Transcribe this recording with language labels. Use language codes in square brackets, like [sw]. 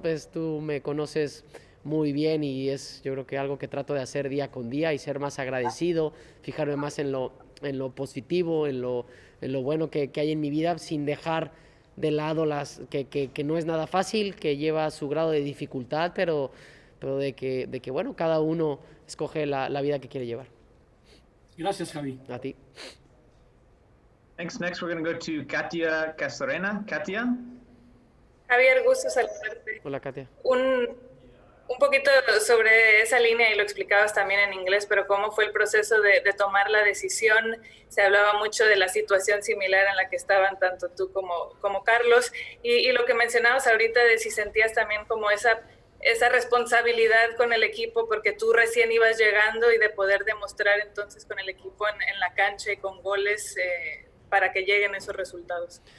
[es] Pues tú me conoces muy bien y es, yo creo que algo que trato de hacer día con día y ser más agradecido, fijarme más en lo positivo, en lo bueno que hay en mi vida, sin dejar de lado que no es nada fácil, que lleva su grado de dificultad, pero de que bueno, cada uno escoge la vida que quiere llevar. Gracias, Javi. A ti. [en] Thanks. Next, we're going to go to Katia Castorena. Katia? [es] Javier, gusto saludarte. Hola, Katia. Un poquito sobre esa línea, y lo explicabas también en inglés, pero cómo fue el proceso de tomar la decisión. Se hablaba mucho de la situación similar en la que estaban tanto tú como Carlos, y lo que mencionabas ahorita de si sentías también como esa responsabilidad con el equipo, porque tú recién ibas llegando y de poder demostrar entonces con el equipo en la cancha y con goles para que lleguen esos resultados.